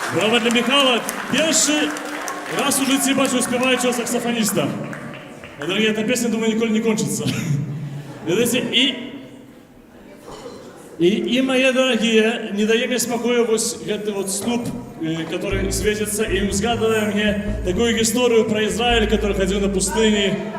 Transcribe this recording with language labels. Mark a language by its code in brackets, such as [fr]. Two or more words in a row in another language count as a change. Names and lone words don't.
[pl] Brawa dla Michała. Pierwszy raz w życiu [uk] бачу співаючого саксофониста. [ru] Дорогие, эта песня, думаю, никогда не кончится. Видите, и мои дорогие, не даем мне спокоя вот этот вот слуп, который светится, и взгадывая мне такую историю про Израиль, который ходил на пустыне.